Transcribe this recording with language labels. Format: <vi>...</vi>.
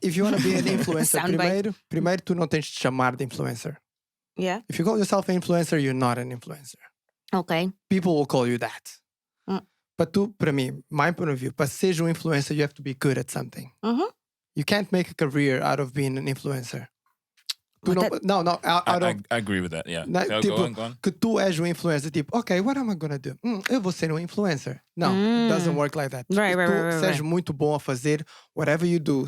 <pt>if you want to be an influencer, primeiro tu não tens de chamar de influencer.</pt> <en>Yeah. If you call yourself an influencer, you're not an influencer. Okay. People will call you that. But tu, para mim, my point of view, para seres influencer, you have to be good at something. You can't make a career out of being an influencer. I agree with that, yeah. Go on.</en> <pt>Que tu és influencer, tipo, okay, what am I gonna do? Eu vou ser influencer.</pt> <en>No, it doesn't work like that. Right,</en> <pt>tu seres muito bom a fazer whatever you do.</pt>